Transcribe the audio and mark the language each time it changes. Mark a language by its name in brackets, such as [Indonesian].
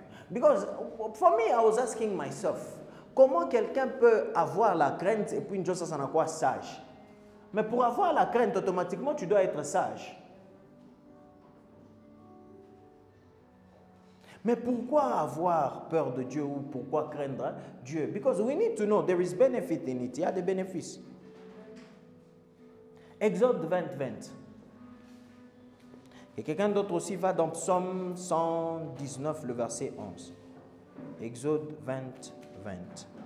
[English] Because for me, I was asking myself, [French] comment quelqu'un peut avoir la crainte et puis une chose, ça n'a quoi sage? Mais pour avoir la crainte, automatiquement, tu dois être sage. Mais pourquoi avoir peur de Dieu ou pourquoi craindre Dieu? [English] Because we need to know there is benefit in it. [French] Il y a des bénéfices. Exode 20. Et quelqu'un d'autre aussi va dans Psaume 119, le verset 11. Exode 20.